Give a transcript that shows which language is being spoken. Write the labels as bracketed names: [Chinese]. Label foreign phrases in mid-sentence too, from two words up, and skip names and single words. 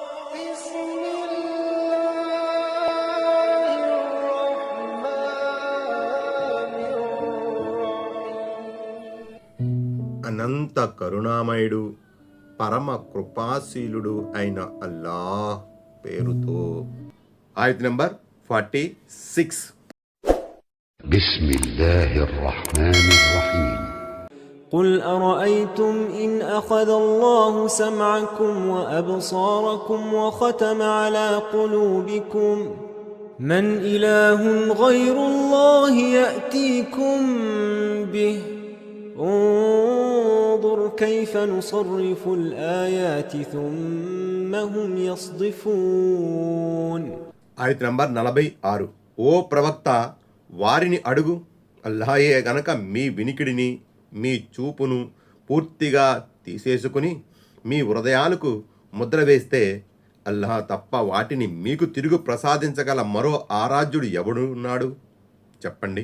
[Telugu] అనంత కరుణామయుడు పరమ కృపాశీలుడు అయిన అల్లాహ్ పేరుతో. ఆయత్ నంబర్ 46. [Arabic] بسم الله الرحمن الرحيم. قل أرأيتم إن أخذ الله سمعكم وأبصاركم وختم على قلوبكم من إله غير الله يأتيكم به انظر كيف نصرف الآيات ثم هم يصدفون. [Telugu] ఆయత్ నంబర్ 46. ఓ ప్రవక్త, వారిని అడుగు, అల్లాహే గనక మీ వినికిడిని మీ చూపును పూర్తిగా తీసేసుకుని మీ హృదయాలకు ముద్ర వేస్తే అల్లాహ్ తప్ప వాటిని మీకు తిరుగు ప్రసాదించగల మరో ఆరాధ్యుడు ఎవడున్నాడు చెప్పండి.